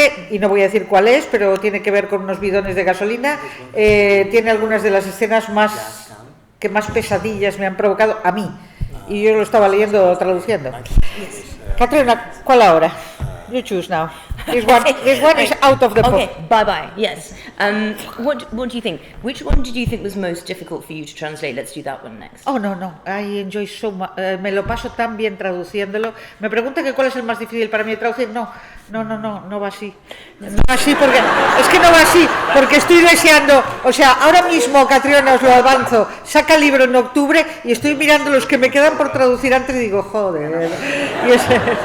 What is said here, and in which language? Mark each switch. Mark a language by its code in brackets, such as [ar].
[es] Y no voy a decir cuál es, pero tiene que ver con unos bidones de gasolina, tiene algunas de las escenas que más pesadillas me han provocado a mí, y yo lo estaba leyendo o traduciendo. [en] Catriona, [es] ¿cuál ahora? [en] You choose now. This one is out of the book. Okay, bye. Yes. What do you think? Which one did you think was most difficult for you to translate? Let's do that one next. Oh, no. I enjoy so much. [es] Me lo paso tan bien traduciéndolo. Me pregunta que cuál es el más difícil para mí de traducir. No va así. No va así porque... Es que no va así, porque estoy deseando... O sea, ahora mismo, Catriona, os lo avanzo, saca el libro en octubre y estoy mirando los que me quedan por traducir antes y digo, joder. Y ese...